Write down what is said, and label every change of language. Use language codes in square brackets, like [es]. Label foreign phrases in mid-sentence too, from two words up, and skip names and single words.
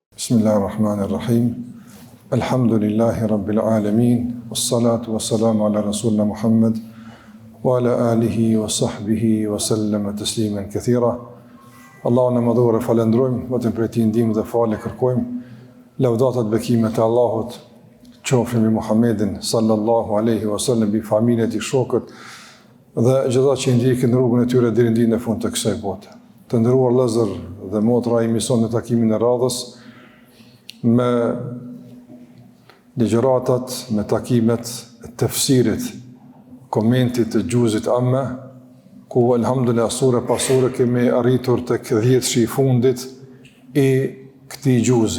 [ar] بسم الله الرحمن الرحيم. الحمد لله رب العالمين. والصلاة والسلام على رسولنا محمد وعلى آله وصحبه وسلم تسليما كثيرا. [sq] Allahun e madhur e falendrojmë, vetëm prej tij ndihmë dhe falë kërkojmë. Lavdatat bekimet e Allahut qofshin mbi Muhammedin [ar] صلى الله عليه وسلم, [sq] mbi familjen e tij, shokët dhe gjithë ata që ndjekin rrugën e tyre deri në ditën e fundit të kësaj bote. Të nderuar vëllezër dhe motra, emision në takimin e radhës me ligjëratat, me takimet e tefsirit, komentit të gjuzit amme, ku alhamdulillah sure pas sure kemi arritur tek 10 i fundit i këtij gjuzi.